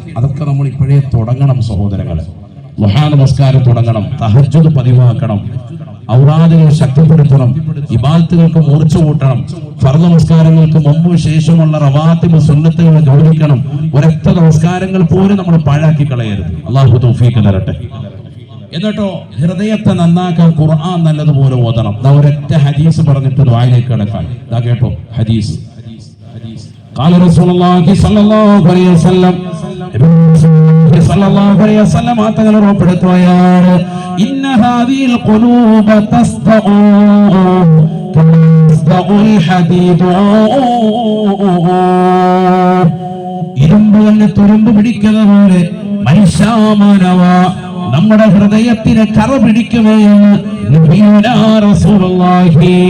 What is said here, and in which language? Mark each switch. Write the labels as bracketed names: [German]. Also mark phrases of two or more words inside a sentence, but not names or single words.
[Malayalam] അതൊക്കെ നമ്മൾ ഇപ്പോഴേ തുടങ്ങണം സഹോദരങ്ങളെ. ദുഹാ നമസ്കാരം തുടങ്ങണം, തഹജ്ജുദ് പതിവാക്കണം, ഔറാദുകൾ ശക്തിപ്പെടുത്തണം, ഇബാദത്തുകൾക്ക് മൂർച്ച കൂട്ടണം, ഫർദ് നമസ്കാരങ്ങൾക്ക് മുമ്പ് ശേഷമുള്ള റവാത്തിബ് സുന്നത്തുകൾ ഗൗരവിക്കണം. ഒരൊറ്റ നമസ്കാരങ്ങൾ പോലും നമ്മൾ പാഴാക്കി കളയരുത്. അള്ളാഹു തൗഫീഖ് തരട്ടെ. എന്നിട്ടോ ഹൃദയത്തെ നന്നാക്കാൻ ഖുർആൻ നല്ലതുപോലെ ഓതണം. ഒരൊറ്റ ഹദീസ് പറഞ്ഞിട്ട് ദുആയിലേക്ക് കടക്കാൻ. കേട്ടോ ഹദീസ്. [Arabic] قال رسول الله صلى الله عليه وسلم صلى الله عليه وسلم [Malayalam] തങ്ങൾ ഉറപ്പെടുത്തുകയാണ് [Arabic] إن هذه القلوب تصدأ الحديد [Malayalam] ഇരുമ്പ് തന്നെ തുരുമ്പ് പിടിക്കുന്ന പോലെ മനുഷ്യാമാനവ നമ്മുടെ ഹൃദയത്തിന് കറ പിടിക്കുമെന്ന് [Arabic] نبينا رسول الله.